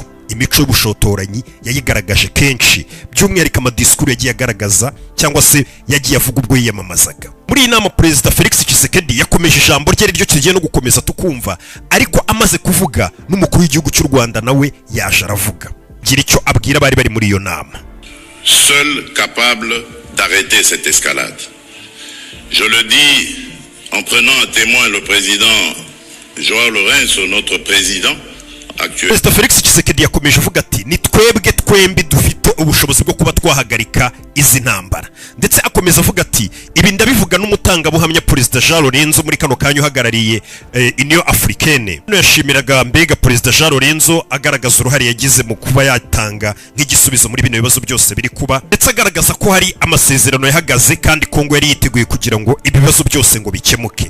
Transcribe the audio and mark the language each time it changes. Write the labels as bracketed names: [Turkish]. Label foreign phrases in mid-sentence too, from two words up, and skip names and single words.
[Kinyarwanda] Imico y'ubushotoranyi yayigaragaje kenshi, by'umwihariko amadisikuru yagiye agaragaza cyangwa se yagiye avuga ubwo yiyamamazaga. Muri iyi nama Perezida Felix Tshisekedi yakomeje ijambo rye ryo kigiye no gukomeza tukumva, ariko amaze kuvuga n'umukuru w'igihugu cy'u Rwanda nawe yaje aravuga. Gira icyo abwira bari bari muri iyo nama. [French] Seul capable d'arrêter cette escalade. Je le dis en prenant à témoin le président Joao Lourenço, notre président actuel. [Kinyarwanda] Perezida Felix Tshisekedi yakomeje avuga ati ni twebwe twembi dufite ubushobozi bwo kuba twahagarika izi ntambara, ndetse akomeza avuga ati ibi ndabivuga n'umutangabuhamya Perezida Joao Lourenço muri kano kanya uhagarariye Union Africaine. Yashimiraga mbega Perezida Joao Lourenço agaragaza uruhare yagize mu kuba yatanga nk'igisubizo muri bino bibazo byose biri kuba, ndetse agaragaza ko hari amasezerano yahagaze kandi Kongo yari yiteguye kugira ngo ibibazo byose ngo bikemuke.